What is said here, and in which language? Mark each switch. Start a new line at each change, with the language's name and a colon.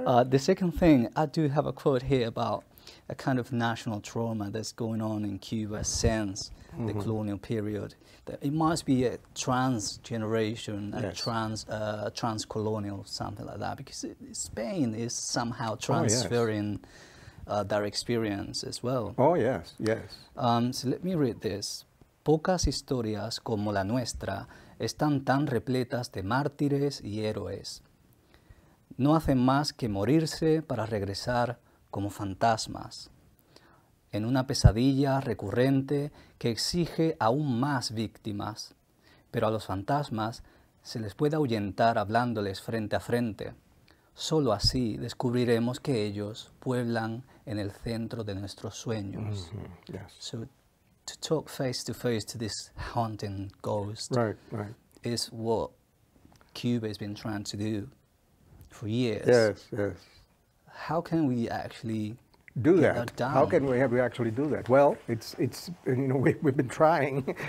English: The second thing, I do have a quote here about a kind of national trauma that's going on in Cuba since the colonial period. That it must be a trans-generation, a trans-colonial, something like that, because Spain is somehow transferring their experience as well. Oh, yes, yes. So let me read this.
Spanish: Pocas historias como la nuestra están tan repletas de mártires y héroes. No hacen más que morirse para regresar como fantasmas, en una pesadilla recurrente que exige aún más víctimas, pero a los fantasmas se les puede ahuyentar hablándoles frente a frente. Solo así descubriremos que ellos pueblan en el centro de nuestros sueños.
English: Yes. So to talk face to this haunting ghost is what Cuba has been trying to do for years. Yes, yes. How can we actually do get that? done? How can we actually do that? Well, it's you know, we've been trying.